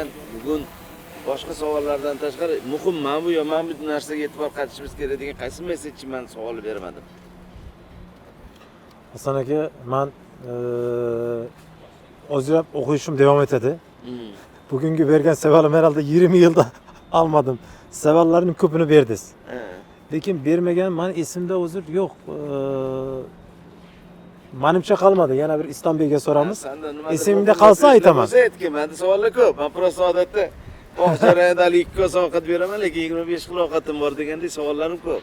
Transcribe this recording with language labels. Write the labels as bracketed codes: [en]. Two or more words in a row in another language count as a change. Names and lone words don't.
[uz] Bugun boshqa savollardan tashqari muhim mana bu mana bu narsaga e'tibor qaratishimiz kerak degan qaysi mesajni men savol bermadim. Hasan aka, men o'zim o'qishim davom etadi. Bugungi bergan savolim [tr] herhalde 20 yılda almadım. [uz] Savollarning ko'pini berdingiz. Lekin bermagan men esimda hozir yo'q. Menimcha qolmadi. Yana bir Islombekga so'ramiz. Esimda qolsa aytaman. Menda savollar ko'p. Men prosta odatda oxirida 2 ovqat beraman, lekin 25 xil ovqatim bor degandek savollarim ko'p.